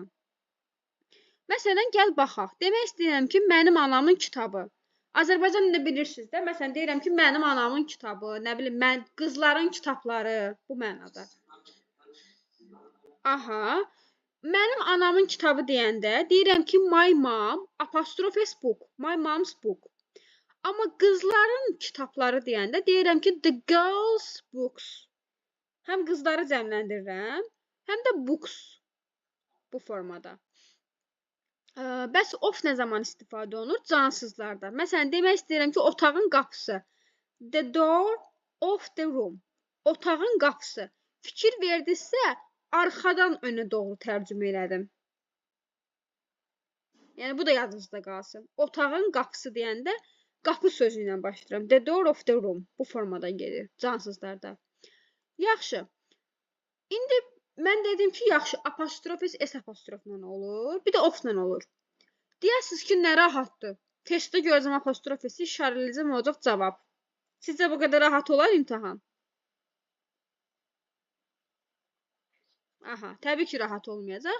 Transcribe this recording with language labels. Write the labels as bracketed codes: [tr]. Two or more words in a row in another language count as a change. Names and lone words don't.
[az] Məsələn, gəl baxaq. Demək istəyirəm ki, mənim anamın kitabı. Azərbaycan dilində bilirsiniz də, məsələn, deyirəm ki, mənim anamın kitabı, nə bilim, qızların kitabları, bu mənada. Aha, mənim anamın kitabı deyəndə, deyirəm ki, [en] my mom, [az] apostrof S [en] book, my mom's book. [az] Amma qızların kitabları deyəndə, deyirəm ki, [en] the girls' books. [az] Həm qızları cəmləndirirəm, həm də books bu formada. Bəs of nə zaman istifadə olunur? Cansızlarda. Məsələn, demək istəyirəm ki, otağın qapısı. [en] The door of the room. [az] Otağın qapısı. Fikir verdinizsə, arxadan önə doğru tərcümə elədim. Yəni, bu da yadınızda qalsın. Otağın qapısı deyəndə, qapı sözü ilə başlayıram. [en] The door of the room. [az] Bu formada gedir, cansızlarda. Yaxşı. İndi mən dedim ki, yaxşı, apostrof S apostrofla olur, bir də of-la olur. Deyəsiniz ki, nə rahatdır. Testdə görəcəm apostrof S-i, işarələyəcəm, olacaq cavab. Sizcə bu qədər rahat olar imtahan? Aha, təbii ki, rahat olmayacaq.